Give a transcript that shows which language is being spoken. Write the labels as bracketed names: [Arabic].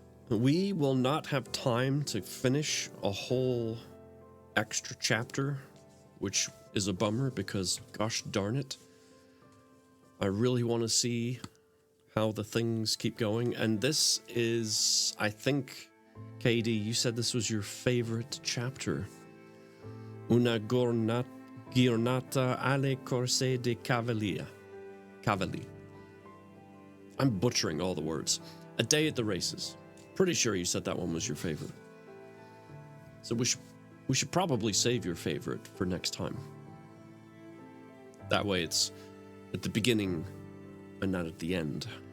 [English] We will not have time to finish a whole extra chapter, which is a bummer because, gosh darn it, I really want to see how the things keep going. And this is, I think, KD, you said this was your favorite chapter. [Italian] Una giornata alle corse di cavalli. [English] I'm butchering all the words. A day at the races. Pretty sure you said that one was your favorite. So we should probably save your favorite for next time. That way it's at the beginning and not at the end.